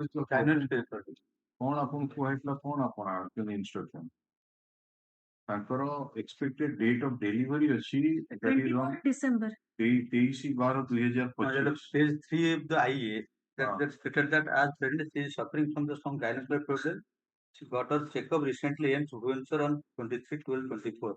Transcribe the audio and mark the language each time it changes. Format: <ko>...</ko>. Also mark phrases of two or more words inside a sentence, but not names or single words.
<or>କଣ ଆପଣଙ୍କୁ କୁହାଯାଇଥିଲା କଣ ଆପଣ ଆଣିଛନ୍ତି instruction?</or> <en>ତାଙ୍କର expected date of delivery ଅଛି that is on December. 23/12/2025. Page 3 of the IA that stated that as pregnant she is suffering from some gynecological problem. She got her checkup recently in Bhubaneswar on 23/12/24.</en>